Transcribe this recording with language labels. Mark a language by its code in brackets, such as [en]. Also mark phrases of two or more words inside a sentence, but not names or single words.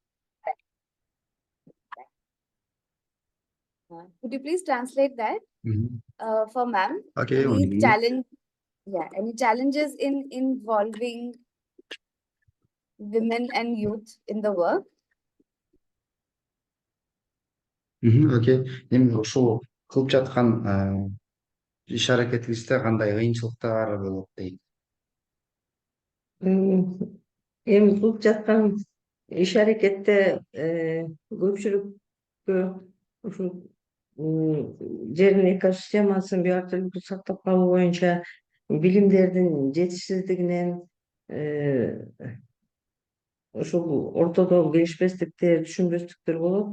[en] Could you please translate that for ma'am? Okay, Any any challenges in involving women and youth in the work? [ky] Окей. Эми ушул кылып жаткан иш аракетибизде кандай кыйынчылыктар болот дейт. Эми кылып жаткан иш аракетте көпчүлүккө ушул жердин экосистемасын био активдүүлүктү сактап калуу боюнча билимдердин жетишсиздигинен ушул ортодо келишпестиктер, түшүнбөстүктөр болот.